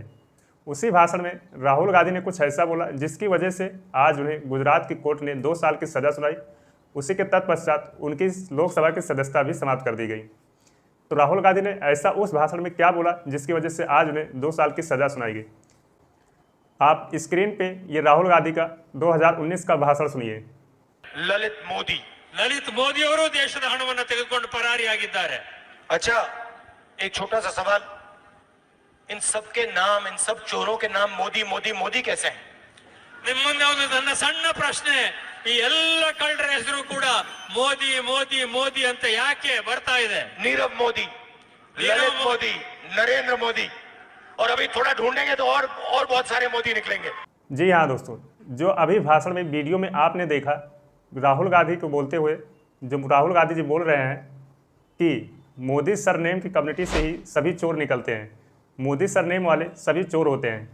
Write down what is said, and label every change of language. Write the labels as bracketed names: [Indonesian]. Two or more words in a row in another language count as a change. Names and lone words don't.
[Hindi] उसी भाषण में राहुल गांधी ने कुछ ऐसा बोला जिसकी वजह से आज उन्हें गुजरात की कोर्ट ने 2 साल की सज़ा सुनाई। उसी के तत्पश्चात उनकी लोकसभा की सदस्यता भी समाप्त कर दी गई। तो राहुल गांधी ने ऐसा उस भाषण में क्या बोला जिसकी वजह से आज उन्हें 2 साल की सज़ा सुनाई गई? आप स्क्रीन पे ये राहुल गांधी का 2019 का भाषण सुनिए। [Kannada] ಲಲಿತ್ ಮೋದಿ ಅವರು ದೇಶದ ಹಣವನ್ನು ತೆಗೆದುಕೊಂಡು ಪರಾರಿಯಾಗಿದ್ದಾರೆ। [Hindi] अच्छा, एक छोटा सा सवाल, इन सब के नाम, इन सब चोरों के नाम मोदी मोदी मोदी कैसे हैं? [Kannada] ನಿಮ್ಮ ಮುಂದೆ ಒಂದು ನನ್ನ ಸಣ್ಣ ಪ್ರಶ್ನೆ, ಈ ಎಲ್ಲ ಕಳ್ಳರ ಹೆಸರು ಕೂಡ ಮೋದಿ ಮೋದಿ ಮೋದಿ ಅಂತ ಯಾಕೆ ಬರ್ತಾ ಇದೆ? [Hindi] नीरव मोदी, ललित मोदी, नरेंद्र मोदी, और अभी थोड़ा ढूंढेंगे तो और बहुत सारे मोदी निकलेंगे। जी हाँ दोस्तों, जो अभी भाषण में वीडियो में आपने देखा राहुल गांधी को बोलते हुए, जो राहुल गांधी जी बोल रहे हैं कि मोदी सरनेम की कम्युनिटी से ही सभी चोर निकलते हैं, मोदी सरनेम वाले सभी चोर होते हैं।